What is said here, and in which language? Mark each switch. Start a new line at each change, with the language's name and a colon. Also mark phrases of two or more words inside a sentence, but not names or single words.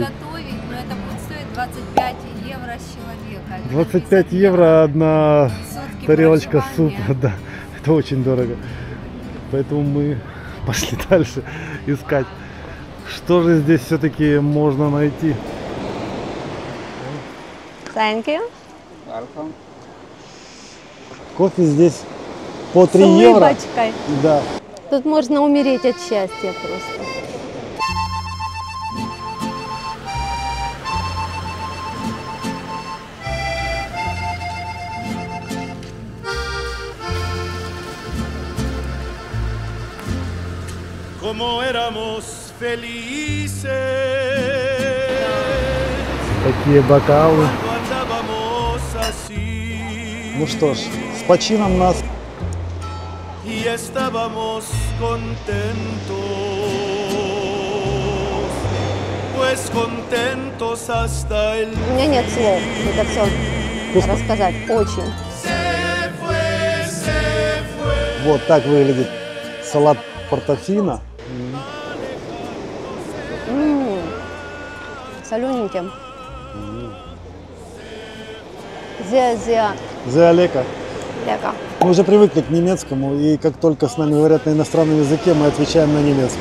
Russian: Но это будет стоить 25 евро с человека. 25 евро одна тарелочка супа, да. Это очень дорого. Поэтому мы пошли дальше искать, что же здесь все-таки можно найти.
English: Thank you. Welcome.
Russian: Кофе здесь по 3 С евро. улыбочкой. Да. Тут можно умереть от счастья просто.
Spanish: Como éramos felices.
Russian: Такие бокалы.
Spanish: Cuando andábamos así.
Russian: Ну что ж, с почином нас.
Spanish: Y estábamos contentos, pues contentos hasta el
Russian: У меня нет слов, это все рассказать. Очень.
Spanish: se fue.
Russian: Вот так выглядит салат портофино. Солененьким. Зя-зя. Зеолека. Лека. Мы уже привыкли к немецкому, и как только с нами говорят на иностранном языке, мы отвечаем на немецком.